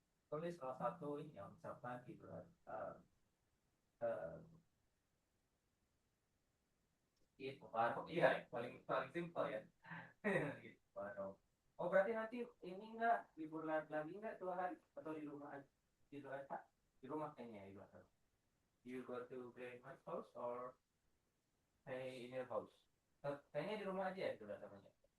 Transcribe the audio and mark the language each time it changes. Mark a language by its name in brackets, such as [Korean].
[Indonesian] Tulis salah satu ini yang ucapan gitu uh, uh, itu baru iya paling paling simpel ya. Gitu, baru. Oh berarti nanti ini enggak libur lagi enggak 2 hari atau di rumah aja? Di rumah kayaknya di rumah. [English] You go to grandma's house or stay in your house? [Indonesian] Kayaknya di rumah aja ya sudah namanya.